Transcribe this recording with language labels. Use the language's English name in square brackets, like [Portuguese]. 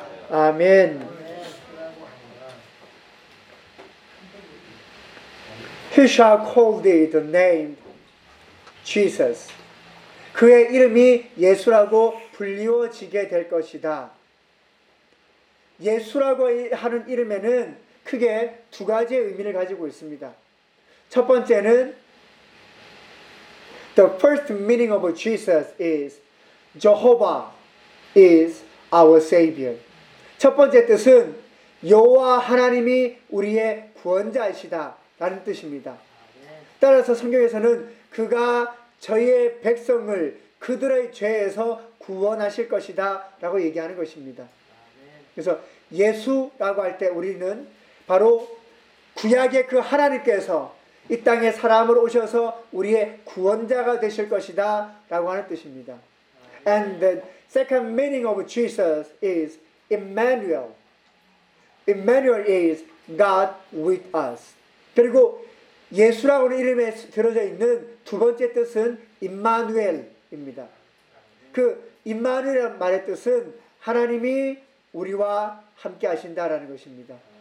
[English] 아멘. 네. He shall call thee the name Jesus. [Korean] 그의 이름이 예수라고 불리워지게 될 것이다. 예수라고 하는 이름에는 크게 두 가지의 의미를 가지고 있습니다. 첫 번째는 [English] The first meaning of Jesus is Jehovah is our Savior. [Korean] 첫 번째 뜻은 여호와 하나님이 우리의 구원자이시다 라는 뜻입니다. 따라서 성경에서는 그가 저희의 백성을 그들의 죄에서 구원하실 것이다 라고 얘기하는 것입니다. 그래서 예수라고 할 때 우리는 바로 구약의 그 하나님께서 이 땅에 사람으로 오셔서 우리의 구원자가 되실 것이다 라고 하는 뜻입니다. [English] And the second meaning of Jesus is Emmanuel. Emmanuel is God with us. [Korean] 그리고 예수라고 하는 이름에 들어져 있는 두 번째 뜻은 임마누엘입니다. 그 임마누엘 말의 뜻은 하나님이 우리와 함께 하신다라는 것입니다.